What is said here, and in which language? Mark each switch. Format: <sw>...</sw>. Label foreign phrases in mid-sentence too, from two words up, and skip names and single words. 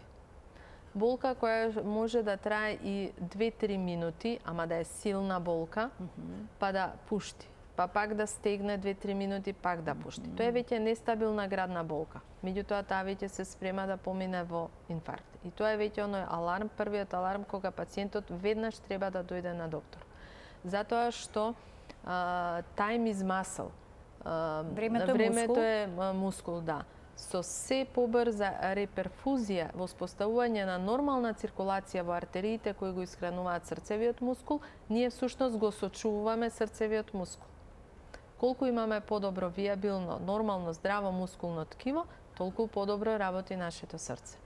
<mk>Болка која може да трае и 2-3 минути, ама да е силна болка, па да пушти. Па пак да стегне 2-3 минути, пак да пушти. Тоа е веќе нестабилна градна болка. Меѓутоа, таа веќе се спрема да помине во инфаркт. И тоа е веќе оној аларм, првиот аларм кога пациентот веднаш треба да дојде на доктор. Затоа што</mk> <en>time is muscle.</en> <mk>Времето е мускул, да. Со се побрза реперфузија, воспоставување на нормална циркулација во артериите кои го исхрануваат срцевиот мускул, ние всушност го сочувуваме срцевиот мускул. Колку имаме подобро виабилно, нормално, здраво мускулно ткиво, толку подобро работи нашето срце.</mk>